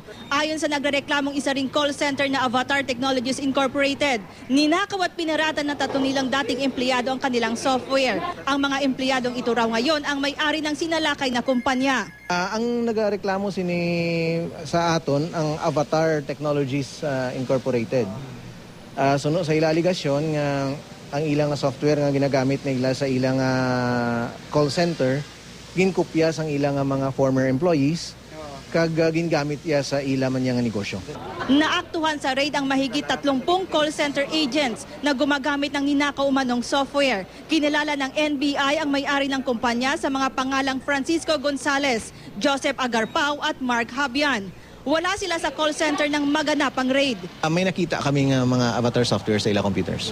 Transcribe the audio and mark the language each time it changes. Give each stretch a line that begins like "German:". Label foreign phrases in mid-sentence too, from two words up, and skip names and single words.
Filipino: Ayon sa nagrereklamong isa ring
English: call center
Filipino: na Avatar Technologies Incorporated, ninakaw at pinaratan ng 3 nilang dating empleyado ang kanilang software. Ang mga empleyadong ito raw ngayon ang may-ari ng sinalakay na kumpanya.
Hiligaynon: Ang nagreklamo sa aton ang Avatar Technologies Incorporated. Suno sa ila aligasyon nga ang ilang software nga ginagamit nila sa ilang
English: call center
Hiligaynon: ginkopya sang ilang mga
English: former employees
Hiligaynon: kag gingamit ya sa ilang man nga negosyo.
Filipino: Naaktuhan sa raid ang mahigit 30
English: call center agents
Filipino: na gumagamit ng ninakaw umanong software. Kinilala ng NBI ang may-ari ng kumpanya sa mga pangalang Francisco Gonzales, Joseph Agarpao at Mark Habian. Wala sila sa
English: call center
Filipino: ng maganapang raid.
Hiligaynon: May nakita kami nga mga Avatar software sa ilang computers.